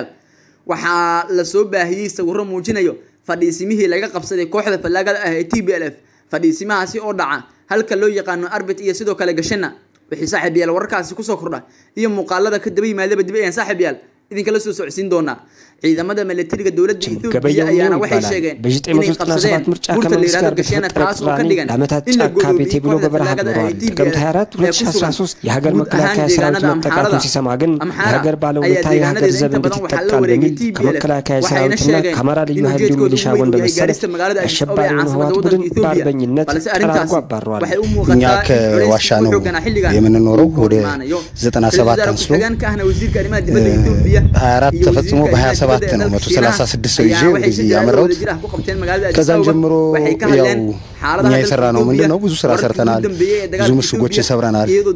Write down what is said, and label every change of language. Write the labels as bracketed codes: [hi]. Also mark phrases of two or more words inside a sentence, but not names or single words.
[so] waxa la soo baahiyay sawirro muujinayo fadhiisimihii laga qabsaday kooxda Fallaagada ah ee TPLF fadhiisimahaasi oo dhaca halka loo yaqaan Arbit iyo sidoo kale Gashana wixii saaxiibayaal wararkaasi ku soo kordha iyo muuqaalada ka daba yimaadaba dib ayaan saaxiibayaal idinka la soo socodsiin doonaa ciidamada militariga dawladda Ethiopia ayaana waxay sheegeen inay qabsadeen burta liirada Gashana taas oo ka dhigan in la go'doomiyo kooxda Fallaagada ah ee TPLF [am] የሀገር መከላከያ ሰራዊት መጠቃቱን ሲሰማ ግን የሀገር ባለውለታ የሀገር ዘብ እንድትጠቃ በሚል ከመከላከያ ሰራዊትና ከአማራ ልዩ ኃይል እንዲሁም ሚሊሻ ጎን በመሰለፍ አሸባሪውን ህወሓት ቡድን በአርበኝነት ጠራርጎ አባረዋል። እኛ ከዋሻ ነው የምንኖረው ወደ 97 አንስቶ 24 ተፈጽሞ በ27 ነው 136 ሰው ይዤ ወደዚህ ያመራሁት ከዛን ጀምሮ ያው እኛ የሰራነው ምንድነው ብዙ ስራ ሰርተናል ብዙ ምሽጎች ሰብረናል